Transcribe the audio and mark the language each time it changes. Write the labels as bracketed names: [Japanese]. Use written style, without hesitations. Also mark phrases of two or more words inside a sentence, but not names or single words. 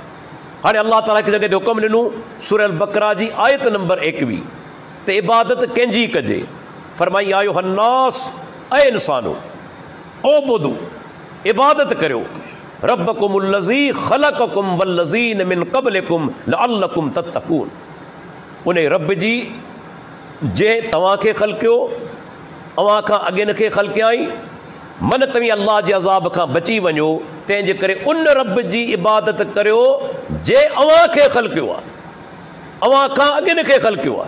[Sindhi] हाणे अल्लाह ताला हिकु जॻह ते हुकुम ॾिनो, सूरह अल-बक़रा जी आयत नंबर 21 त इबादत कंहिंजी कजे? फरमाई आयो [Arabic] हन्नास, [Sindhi] ऐं इंसानो [Arabic] ओबुदू, [Sindhi] इबादत करियो [Arabic] ربكم الذي خلقكم والذين من قبلكم لعلكم تتقون. [Sindhi] उन रब जी जंहिं तव्हांखे ख़ल्क़ियो, अव्हां खां अॻियनि खे ख़ल्क़ियाई, मन तव्हीं अल्लाह जे अज़ाब खां बची वञो, तंहिंजे करे उन रब जी इबादत करियो जंहिं अव्हांखे ख़ल्क़ियो आहे, अव्हां खां अॻियनि खे ख़ल्क़ियो आहे।